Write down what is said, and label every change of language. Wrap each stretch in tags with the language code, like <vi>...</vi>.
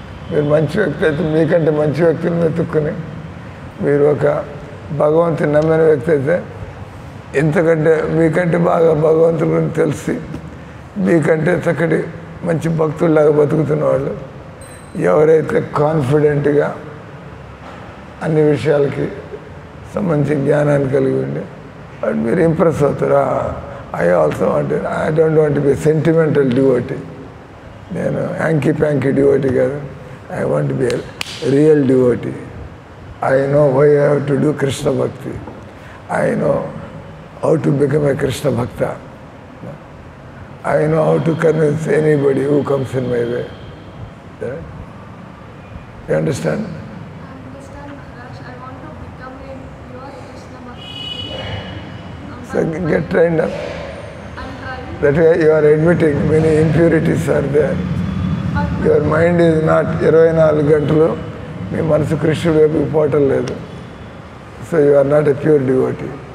<te>మీరు మంచి వ్యక్తి అయితే మీకంటే మంచి వ్యక్తిని వెతుక్కుని, మీరు ఒక భగవంతుని నమ్మిన వ్యక్తి అయితే ఇంతకంటే మీకంటే బాగా భగవంతుడి గురించి తెలిసి మీకంటే చక్కటి మంచి భక్తుల్లాగా బతుకుతున్న వాళ్ళు, ఎవరైతే కాన్ఫిడెంట్గా అన్ని విషయాలకి సంబంధించిన జ్ఞానాన్ని కలిగి ఉండి వాడు మీరు ఇంప్రెస్ అవుతారు.</te> <en>I also want, I don't want be sentimental devotee.</en> <te>నేను హ్యాంకీ ప్యాంకీ డివోటీ కాదు,</te> <en>I want be real devotee. I know why I have to do Krishna bhakti. I know how to become a Krishna Bhakta. I know how to convince anybody who comes in my way. You understand? I understand, Maharaj. I want to become a pure Krishna Bhakti. So get trained up. I'm trying. That way you are admitting many impurities are there. Your mind is not</en> <te>24 గంటలు మీ మనసు కృష్ణుడు వైపు పోవటం లేదు.</te> <en>So you are not a pure devotee.</en>